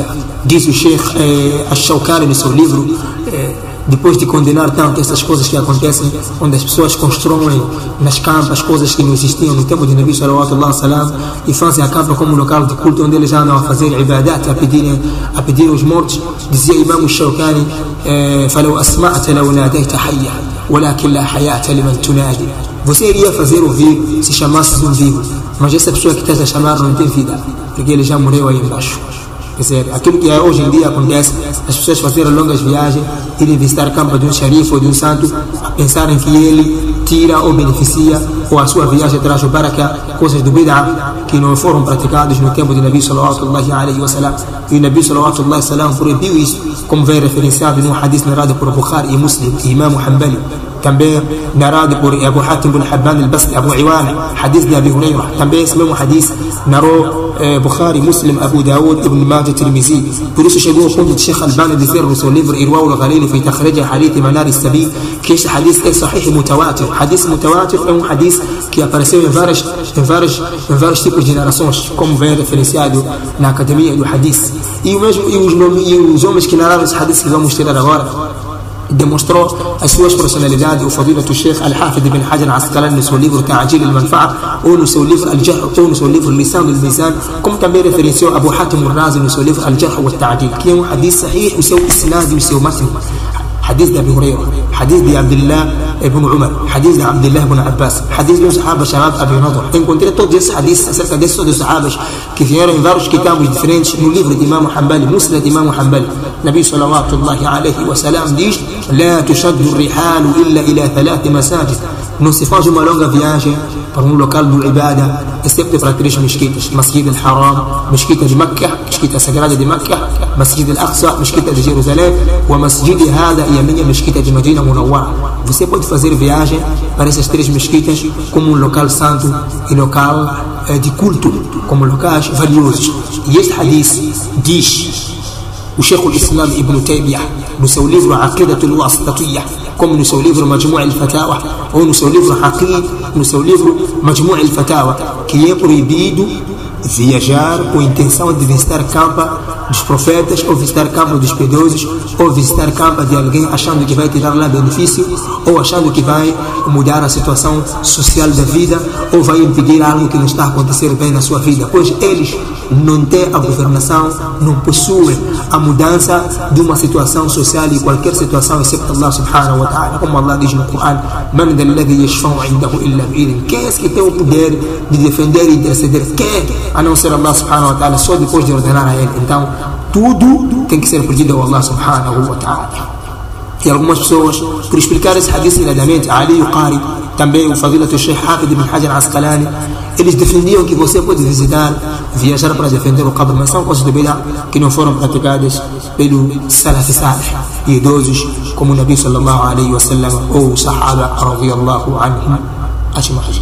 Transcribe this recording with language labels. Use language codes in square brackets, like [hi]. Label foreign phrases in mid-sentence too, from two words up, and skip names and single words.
[pt] Diz o Sheikh Ash-Shawkani no seu livro, depois de condenar tanto essas coisas que acontecem, onde as pessoas constroem nas campas coisas que não existiam no tempo de [ar] نبي صلى الله عليه وسلم [pt] e fazem a campa como um local de culto onde eles andam a fazer ibadat, a pedir os mortos. [ar] Dizia Imam Shawkani: "فلو أسمعت لو ناديت حيا ولكن لا حياة لمن تنادي." [pt] Você iria fazer ouvir se chamasse um vivo, mas essa pessoa que estás a chamar não tem vida, porque ele já morreu aí embaixo. Quer dizer, aquilo que hoje em dia acontece, as pessoas fazerem longas viagens, irem visitar a campa de um xerife ou de um santo, a pensarem que ele tira ou beneficia, ou a sua viagem traz o baraka, coisas do bid'ah que não foram praticados no tempo de [ar] نبي صلى الله عليه وسلم. [pt] E [ar] نبي صلى الله عليه وسلم [pt] proibiu isso, como vem referenciado num hadith narrado por Bukhari e Muslim e Imam Hanbali. Também narrado por Abu Hatim bin Hibban al-Basri, Abu Iwana, hadith de Abi Huraira. Também esse mesmo hadith narrou Bukhari, Muslim, Abu Dawud, Ibn Majah, Tirmizi. Por isso chegou ao ponto de Sheikh Albani dizer no seu livro Irwa al-Ghalil fi takhrij hadith Manar al-Sabil que este hadith é [ar] صحيح متواتر. حديث متواتر [pt] é um hadith que apareceu em vários tipos de narrações, como vem referenciado na Academia do Hadith. E os homens que narraram esse hadith que vamos tirar agora demonstrou as suas personalidades. O fadilatu Sheikh Al-Hafid ibn Hajar Asqalani no seu livro Ta'jil al-Manfa'a, ou no seu livro Al-Jarh, ou no seu livro Lisan al-Mizan, como também referenciou Abu Hatim al-Razi no seu livro Al-Jarh wa Ta'dil, que é um [ar] حديث صحيح, [pt] o seu isnad e o seu matn. Hadith de Abi Huraira, hadith de Abdullah ibn Umar, hadith de Abdullah ibn Abbas, hadith dos sahaba Shabab Abi Nadr. Encontrei todos esses hadiths acerca desses dos sahabas que vieram em vários kitabos diferentes no livro de Imam Hanbali, Musnad de Imam Hanbali. [ar] نبي صلى الله عليه وسلم diz: "لا تشد الرحال إلا إلى 3 مساجد." [pt] Não se faz uma longa viagem para um local de ibada, excepto para 3 mesquitas: Masjid al-Haram, mesquita de Meca, mesquita sagrada de Meca, Masjid al-Aqsa, mesquita de Jerusalém, e a [ar] مسجد هذا [pt] e a minha mesquita de Medina Munawwara. Você pode fazer viagem para essas 3 mesquitas como um local santo e local de culto, como locais valiosos. E este hadith diz O Sheikh al-Islam Ibn Taymiyyah, no seu livro Aqidat al-Wasitiyya, como no seu livro Majmu' al-Fatawa, ou no seu livro Majmu' al-Fatawa, que é proibido viajar com a intenção de visitar campa dos profetas, ou visitar campa dos piedosos, ou visitar campa de alguém achando que vai tirar lá benefício, ou achando que vai mudar a situação social da vida, ou vai impedir algo que não está a acontecer bem na sua vida, pois eles não têm a governação, não possuem a mudança de uma situação social e qualquer situação, exceto Allah [ar] سبحانه وتعالى, [pt] como Allah diz no Coran: [ar] من الذي يشفع عنده إلا بإذنه. [pt] Quem é que tem o poder de defender e interceder? Quem? A não ser Allah [ar] سبحانه وتعالى, [pt] só depois de ordenar a ele. Então tudo tem que ser pedido ao Allah [ar] سبحانه وتعالى. [pt] E algumas pessoas, por explicar esse hadith iradamente, Ali Qari, também o Fadilat al-Sheikh Hafid ibn Hajar al-Asqalani, eles defendiam que você pode viajar para defender o qabr, mas são coisas de bid'ah que não foram praticadas pelo [ar] السلف الصالح, [pt] idosos como o [ar] نبي صلى الله عليه وسلم [pt] ou o Sahaba [ar] رضي الله عنهم أجمعين.